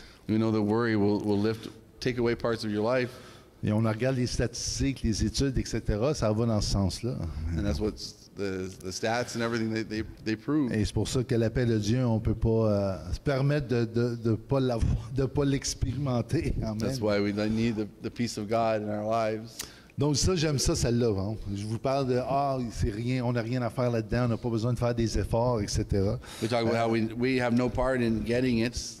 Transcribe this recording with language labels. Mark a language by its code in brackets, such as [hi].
[en] We know that worry will take away parts of your life, [fr] Et on regarde les statistiques, les études, etc. Ça va dans ce sens-là. [en] and that's what the stats and everything they prove. [fr] Et c'est pour ça que la paix de Dieu, on ne peut pas se permettre de pas l'avoir, de pas l'expérimenter. Amen. [en] That's why we need the peace of God in our lives. [fr] Donc ça, j'aime ça, celle-là. Hein. Je vous parle de c'est rien, on n'a rien à faire là-dedans, on n'a pas besoin de faire des efforts, etc. [en] We talk about how we have no part in getting it.